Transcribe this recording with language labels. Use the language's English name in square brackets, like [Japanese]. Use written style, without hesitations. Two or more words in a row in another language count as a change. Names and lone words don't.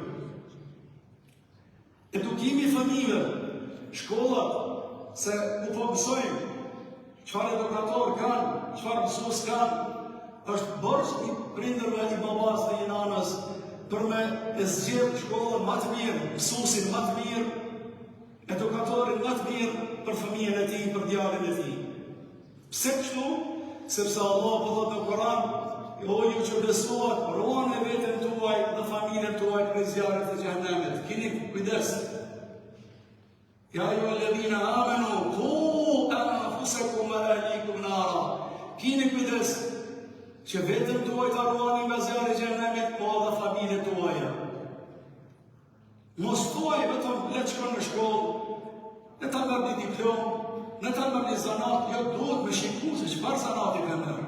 [Albanian] Edukimi fëmijëve, shkollat, se u po mësojmë, çfarë edukator kanë, çfarë mësues kanë, është borx i prindërve, i babas dhe i nanës, për me e zgjedhë shkollën më të mirë, mësuesin më të mirë, edukatorin më të mirë për fëmijën e tij, për djalin e tij. Pse kështu? Sepse Allah po thotë në Kur'an, o ju që besuat, ruani veten tuaj dhe familjen tuaj prej zjarrit të xhenemit. Keni kujdes. [Arabic] يا أيها الذين آمنوا قوا أنفسكم وأهليكم نارا. [Albanian] Keni kujdes që veten tuaj ta ruani nga zjarri i xhenemit, po edhe familjen tuaja. Mos thuaj vetëm le të shkon në shkollë, le ta marr një diplomë, le ta marr një zanat, jo duhet me shikues se çfarë zanati ka marrë.